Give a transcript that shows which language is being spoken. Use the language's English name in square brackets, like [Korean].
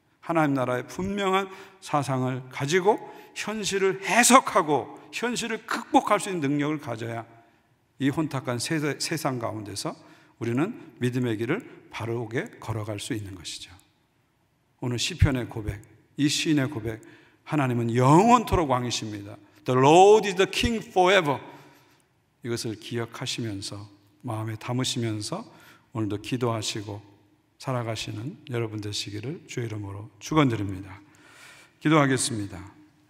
[Korean] 하나님 나라의 분명한 사상을 가지고 현실을 해석하고 현실을 극복할 수 있는 능력을 가져야 이 혼탁한 세상 가운데서 우리는 믿음의 길을 바르게 걸어갈 수 있는 것이죠. 오늘 시편의 고백, 이 시인의 고백, 하나님은 영원토록 왕이십니다. [English] The Lord is the King forever. [Korean] 이것을 기억하시면서 마음에 담으시면서 오늘도 기도하시고 살아가시는 여러분 되시기를 주의 이름으로 축원드립니다. 기도하겠습니다.